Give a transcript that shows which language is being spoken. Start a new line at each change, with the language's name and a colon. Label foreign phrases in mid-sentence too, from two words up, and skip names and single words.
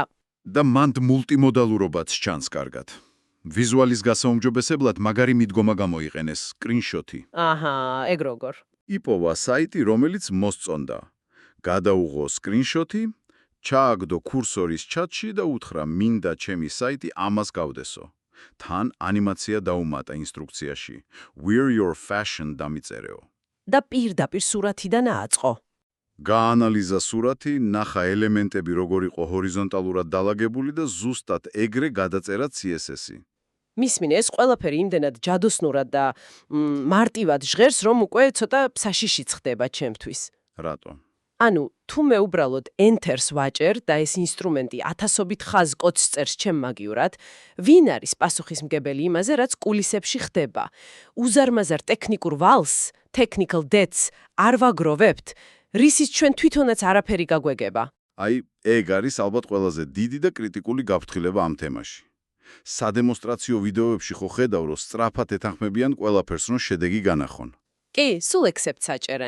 Georgian: და მანდ მულტიმოდალურობაც ჩანს კარგად. ვიზუალის გასაუმჯობესებლად მაგარი მიდგომა გამოიყენეს, სკრინშოტი. აჰა, ეგ როგორ. იპოვა საიტი, რომელიც მოსწონდა. გადაუღო სკრინშოტი, ჩააგდო კურსორის ჩატში და უთხრა, მინდა ჩემი საიტი ამას გავდესო. თან ანიმაცია დაუმატა ინსტრუქციაში.
English: Wear your fashion დამიწერეო.
Georgian: და პირდაპირ სურათიდან ააწყო. გაანალიზა სურათი, ნახა ელემენტები როგორ იყო ჰორიზონტალურად დალაგებული და ზუსტად ეგრე გადაწერა CSS-ი. მისმინე, ეს ყველაფერი იმდენად ჯადოსნურად და მარტივად ჟღერს, რომ უკვე ცოტა ფსაშიშიც ხდება ჩემთვის. რატო? ანუ, თუ მე უბრალოდ Enter-ს ვაჭერ და ეს ინსტრუმენტი ათასობით ხაზ კოდს წერს ჩემ მაგიურად, ვინ არის პასუხისმგებელი იმაზე, რაც კულისებში ხდება? უზარმაზარ ტექნიკურ ვალს,
English: technical debts
Georgian: არ ვაგროვებთ, რისის ჩვენ თვითონაც არაფერი გაგვეგება. აი, ეგ არის ალბათ ყველაზე დიდი და კრიტიკული გაფრთხილება ამ თემაში. სადემონსტრაციო ვიდეოებში ხო ხედავ, რომ სწრაფად ეთანხმებიან ყველაფერს, რომ შედეგი განახონ. კი, სულ ექსეპტს აჭერენ.